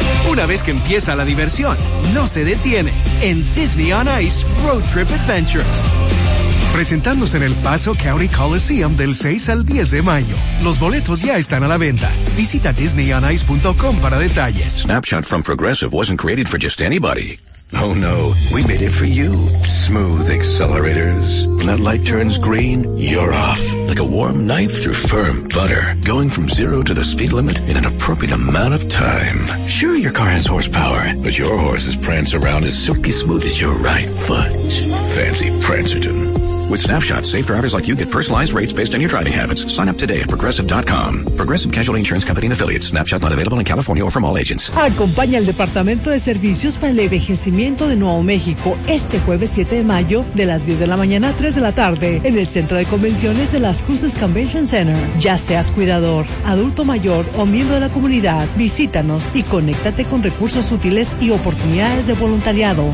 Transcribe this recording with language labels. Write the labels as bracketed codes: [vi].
[es] Una vez que empieza la diversión, no se detiene en Disney on Ice Road Trip Adventures. Presentándose en El Paso County Coliseum del 6 al 10 de mayo. Los boletos ya están a la venta. Visita DisneyOnIce.com para detalles. [en] Snapshot from Progressive wasn't created for just anybody. Oh no, we made it for you. Smooth accelerators. When that light turns green, you're off. Like a warm knife through firm butter. Going from zero to the speed limit in an appropriate amount of time. Sure, your car has horsepower, but your horses prance around as silky smooth as your right foot. Fancy Prancerton. With Snapshot, safe drivers like you get personalized rates based on your driving habits. Sign up today at Progressive.com. Progressive Casualty Insurance Company and Affiliates. Snapshot not available in California or from all agents. [es] Acompaña al Departamento de Servicios para el Envejecimiento de Nuevo México este jueves 7 de mayo de las 10 de la mañana a 3 de la tarde en el Centro de Convenciones de las Cruces Convention Center. Ya seas cuidador, adulto mayor o miembro de la comunidad, visítanos y conéctate con recursos útiles y oportunidades de voluntariado.